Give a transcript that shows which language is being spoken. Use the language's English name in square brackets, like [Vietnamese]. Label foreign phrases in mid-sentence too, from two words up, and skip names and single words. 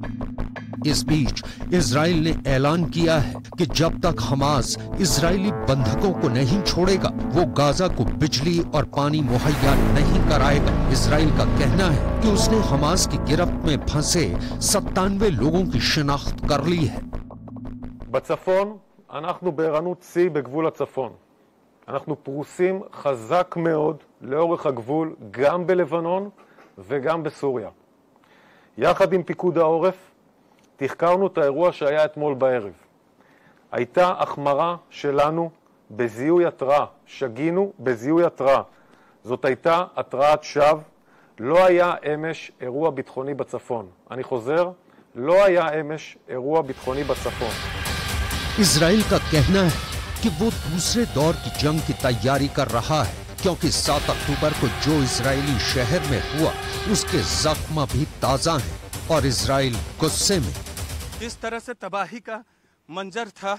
[Hindi] इस बीच इजराइल ने ऐलान किया है कि जब तक हमास इजरायली बंधकों को नहीं छोड़ेगा, वो गाजा को बिजली और पानी मुहैया नहीं कराएगा। इजराइल का कहना है कि उसने हमास की गिरफ्त में फंसे 97 लोगों की शिनाख्त कर ली है। [Hebrew] בצפון אנחנו בערנות שיא בגבול הצפון. אנחנו פרוסים חזק מאוד לאורך הגבול, גם בלבנון וגם בסוריה. יחד עם פיקוד העורף תחקרנו את האירוע שהיה אתמול בערב. הייתה החמרה שלנו בזיהוי התראה, שגינו בזיהוי התראה. זאת הייתה התראת שווא, לא היה אמש אירוע ביטחוני בצפון. אני חוזר, לא היה אמש אירוע ביטחוני בצפון. [Hindi] इजराइल का कहना है कि वो दूसरे दौर की जंग की तैयारी कर रहा है, क्योंकि 7 अक्टूबर को जो इजरायली शहर में हुआ उसके जख्म भी ताजा हैं और इजराइल गुस्से में। इस तरह से तबाही का मंजर था।